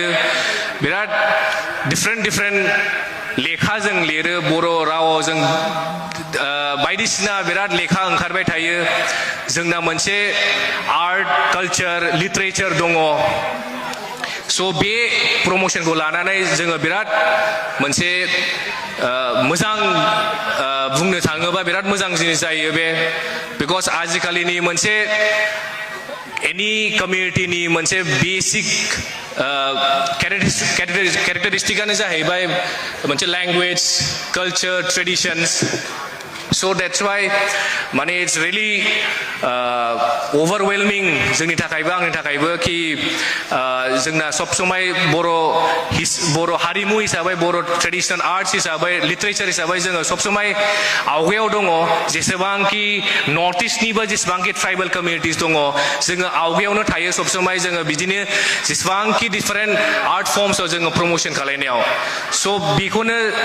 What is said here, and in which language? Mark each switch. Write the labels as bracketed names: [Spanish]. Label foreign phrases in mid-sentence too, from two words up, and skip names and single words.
[Bodo] बिराद डिफरेन्ट लेखा जों लिरो बर' रावाव जों बायदिसिना बिराद लेखा ओंखारबाय थायो जोंना मोनसे [English] art culture literature [Bodo] दङ स' बे प्रमोशनखौ लानानै जोङो बिराद मोनसे मोजां बुंनो थाङोबा बिराद मोजां जिनिस जायो बे बिकज आजिखालिनि मोनसे [English] any communityनि [Bodo] मोनसे बेसिक [English] कैरेक्टरिस्टिकानो [Bodo] जाहैबाय मोनसे [English] language culture traditions so that's why माने it's really overwhelming जोंनि [Bodo] थाखायबो आंनि थाखायबो कि जोंना सब समय बर' हारिमु हिसाबै बर' [English] traditional arts [Bodo] हिसाबै लिटारेचार हिसाबै जोङो सब समय आवगायाव दङ जेसेबांखि [English] North Eastनिबो [Bodo] जेसेबांखि [English] tribal communities [Bodo] दङ जोङो आवगायावनो थायो सब समय जोङो बिदिनो जेसेबांखि [English] different art formsआव [Bodo] जोङो प्रमोशन खालायनायाव स' बेखौनो